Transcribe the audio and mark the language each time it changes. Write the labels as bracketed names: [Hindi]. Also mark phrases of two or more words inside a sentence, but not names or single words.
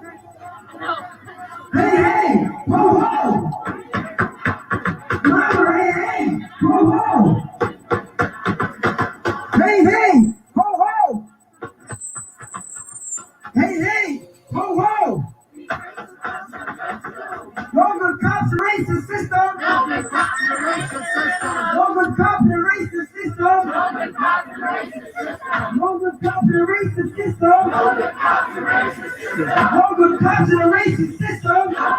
[English] Hey, hey, ho, ho. Mama, hey, hey, ho, ho. Hey, hey, ho, ho. Hey, hey, ho, ho. No good cops in the racist system. No good cops in the racist system. No good cops in the racist system. No good cops in the racist system. No good cops in the racist system. No good cops in the racist system. No good cops in the racist system.